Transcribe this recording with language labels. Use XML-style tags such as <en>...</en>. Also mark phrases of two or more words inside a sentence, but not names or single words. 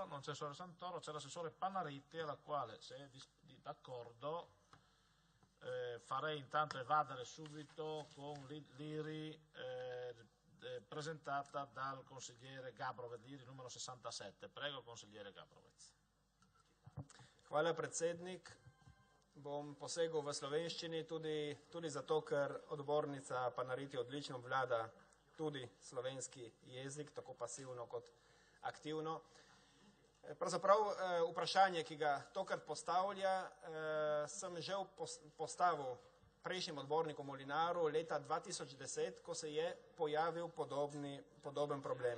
<it>Non c'è l'assessore Santoro, c'è l'assessore Panaritti, alla quale, se è d'accordo, farei intanto evadere subito con l'IRI presentata dal consigliere Gabrovec, l'IRI numero 67. Prego, consigliere Gabrovec.</it> <sl>Hvala, predsednik. Bom posegel v slovenščini tudi zato, ker odbornica Panariti odlično obvlada tudi slovenski jezik, tako pasivno kot aktivno. Pravzaprav vprašanje, ki ga tokrat postavlja, sem že postavil prejšnjim odbornikom Molinaru leta 2010, ko se je pojavil podoben problem.</sl>